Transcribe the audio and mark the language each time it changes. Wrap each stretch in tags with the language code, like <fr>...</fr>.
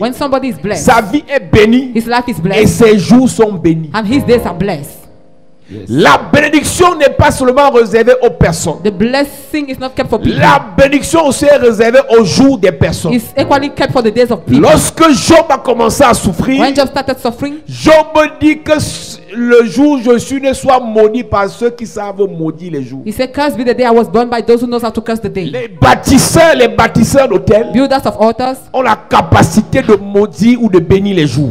<en>When somebody is blessed,</en> <fr>sa vie est bénie</fr> <en>his life is</en> <fr>et</fr> <en>blessed,</en> <fr>ses jours sont bénis.</fr> <en>and his days are blessed. Yes.</en> <fr>La bénédiction n'est pas seulement réservée aux personnes.</fr> <en>The blessing is not kept for people.</en> <fr>La bénédiction aussi est réservée aux jours des personnes.</fr> <en>It's equally kept for the days of people.</en> <fr>Lorsque Job a commencé à souffrir,</fr> <en>When Job started suffering,</en> <fr>Job dit que le jour où je suis né soit maudit par ceux qui savent maudire les jours.</fr> <en>he said, "Cursed be the day I was born by those who knows how to curse the day."</en> <fr>Les bâtisseurs d'hôtels</fr> <en>Builders of altars</en> <fr>ont la capacité de maudire ou de bénir les jours.</fr>